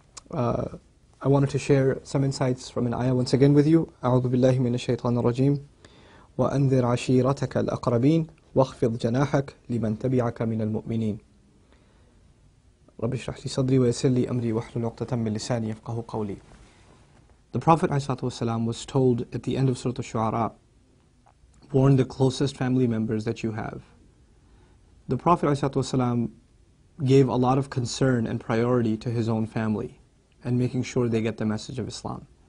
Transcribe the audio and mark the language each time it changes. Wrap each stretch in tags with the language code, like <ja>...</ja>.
<en>I wanted to share some insights from an ayah once again with you.</en> <ar>أعوذ بالله من الشيطان الرجيم وأنذر عشيرتك الأقربين واخفض جناحك لمن تبعك من المؤمنين رب اشرح لي صدري ويسر لي أمري واحلل عقدة من لساني يفقهوا قولي.</ar> <en>The Prophet ﷺ was told at the end of Surah Al-Shu'ara, warn the closest family members that you have. The Prophet ﷺ gave a lot of concern and priority to his own family and making sure they get the message of Islam.</en>